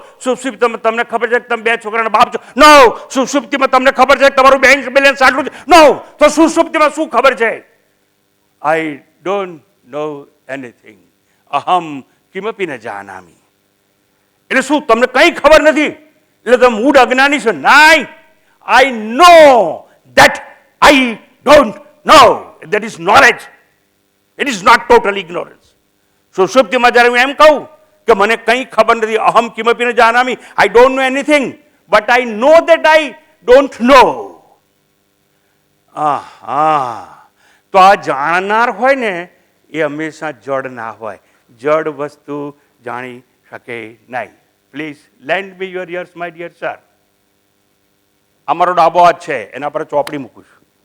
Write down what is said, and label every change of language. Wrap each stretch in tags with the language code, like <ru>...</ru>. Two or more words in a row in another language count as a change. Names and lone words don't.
<gu>સુષુપ્તિમાં તમને ખબર છે કે તમે 2 છોકરાના બાપ છો, નો. સુષુપ્તિમાં તમને ખબર છે કે તમારું બેંક બેલેન્સ આટલું છે, નો. તો સુષુપ્તિમાં શું ખબર છે?</gu> <en>I don't know anything,</en> <sa>अहं किमपि न जानामि.</sa> <gu>એટલે શું તમને કંઈ ખબર નથી? એટલે તમે મૂળ અજ્ઞાની છો?</gu> <en>નાઈ, I know that I don't know. That is knowledge. It is not total ignorance.</en> <gu>સુષુપ્તિમાં જ્યારે હું એમ કહું કે મને કંઈ ખબર નથી,</gu> <sa>अहं किमपि न जानामि,</sa> <en>I don't know anything, but I know that I don't know.</en> <gu>તો આ જાણનાર હોય ને એ હંમેશા જડ ના હોય. જડ વસ્તુ જાણી શકે નહીં.</gu> <en>please lend me your ears, my dear sir.</en> <gu>અમારો ડાબો હાથ છે, એના પર ચોપડી મૂકું છું.</gu>